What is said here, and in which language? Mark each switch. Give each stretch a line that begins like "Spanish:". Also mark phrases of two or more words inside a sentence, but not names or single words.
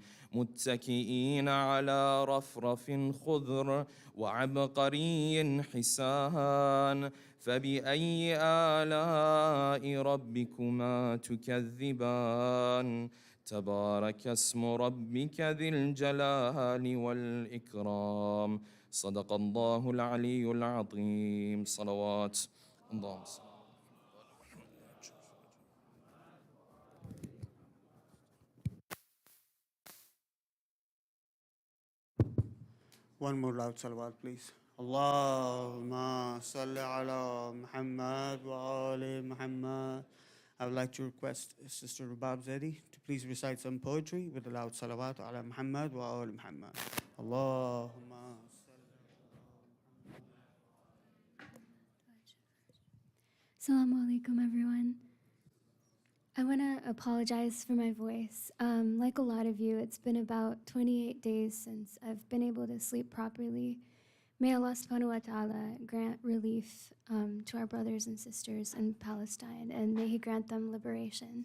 Arabic: متكئين على رفرف خضر وعبقري حسان فبأي آلاء ربكما تكذبان تبارك اسم ربك ذي الجلال والإكرام صدق الله العلي العظيم صلوات اللهم صل.
English: One more loud salawat, please.
Arabic: اللهم صل على محمد وآل محمد.
English: I would like to request Sister Rubab Zedi to please recite some poetry with a loud salawat
Arabic: على محمد وآل محمد. Allahumma السلام عليكم,
English: everyone. I want to apologize for my voice. Like a lot of you, it's been about 28 days since I've been able to sleep properly. May Allah
Arabic: سبحانه وتعالى
English: grant relief to our brothers and sisters in Palestine, and may He grant them liberation.